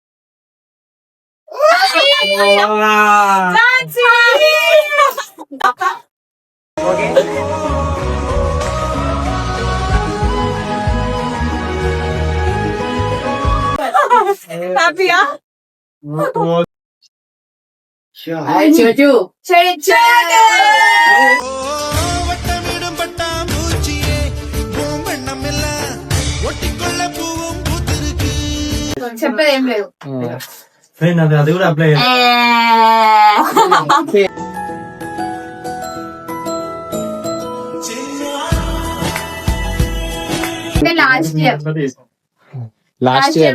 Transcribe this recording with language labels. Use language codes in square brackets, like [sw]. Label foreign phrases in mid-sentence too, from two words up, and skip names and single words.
[te] హ్యాపీయా? [ta] வட்டமிடும் பட்டாம்பூச்சியே பூம்பெண்ணமில்ல ஒட்டிக்கொள்ள பூவும் பூத்திருக்கு [te] చెప్పేది ఏం లేదు. అది కూడా అప్లై లాస్ట్ ఇయర్